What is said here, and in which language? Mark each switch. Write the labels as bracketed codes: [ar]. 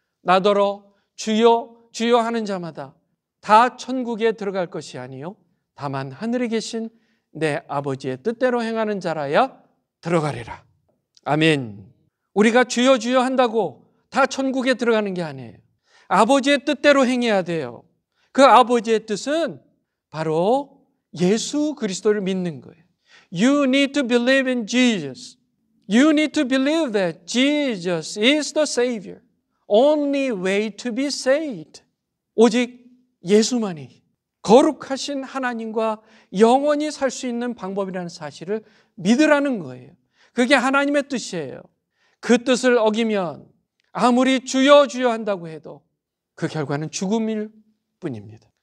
[ko] 나더러 주여 주여 하는 자마다 다 천국에 들어갈 것이 아니요 다만 하늘에 계신 내 아버지의 뜻대로 행하는 자라야 들어가리라. 아멘. 우리가 주여 주여 한다고 다 천국에 들어가는 게 아니에요. 아버지의 뜻대로 행해야 돼요. 그 아버지의 뜻은 바로 예수 그리스도를 믿는 거예요. [en] You need to believe in Jesus. You need to believe that Jesus is the Savior. Only way to be saved. [ko] 오직 예수만이 거룩하신 하나님과 영원히 살 수 있는 방법이라는 사실을 믿으라는 거예요. 그게 하나님의 뜻이에요. 그 뜻을 어기면 아무리 주여 주여 한다고 해도 그 결과는 죽음일 뿐입니다.